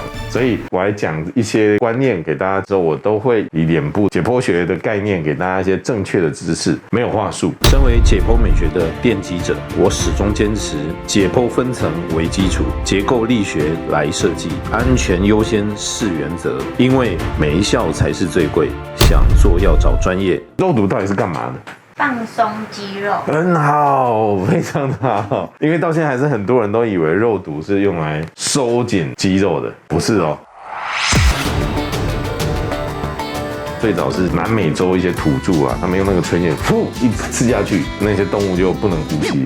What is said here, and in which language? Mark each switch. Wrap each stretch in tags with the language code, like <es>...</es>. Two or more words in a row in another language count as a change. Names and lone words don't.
<zh>所以我來講一些觀念給大家之後，我都會以臉部解剖學的概念給大家一些正確的知識，沒有話術。身為解剖美學的奠基者，我始終堅持解剖分層為基礎，結構力學來設計，安全優先是原則，因為沒效才是最貴，想做要找專業。肉毒到底是幹嘛的？放鬆肌肉，很好，非常好。因为到現在還是很多人都以為肉毒是用來收緊肌肉的，不是哦。最早是南美洲一些土著啊，他們用那個吹箭，噗一刺下去，那些動物就不能呼吸了。</zh>